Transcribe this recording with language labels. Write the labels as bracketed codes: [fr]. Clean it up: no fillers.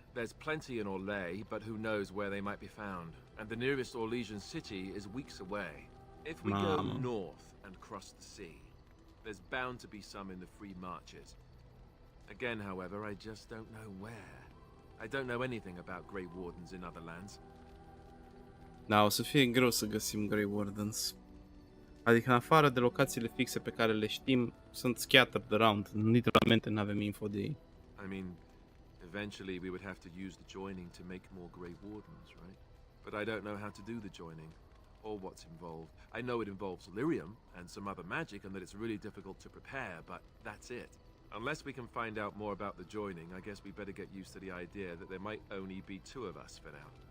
[en] There's plenty in Orlais, but who knows where they might be found. And the nearest Orlesian city is weeks away. If we go north and cross the sea, there's bound to be some in the Free Marches. Again, however, I just don't know where. I don't know anything about Grey Wardens in other lands. [ro] Da, o să fie greu să găsim Grey Wardens. Adică în afară de locațiile fixe pe care le știm, sunt [en] scattered around. [ro] Literalmente nu avem info de ei. [en] I mean, eventually we would have to use the joining to make more Grey Wardens, right? But I don't know how to do the joining, or what's involved. I know it involves lyrium and some other magic and that it's really difficult to prepare, but that's it. Unless we can find out more about the joining, I guess we better get used to the idea that there might only be two of us for now.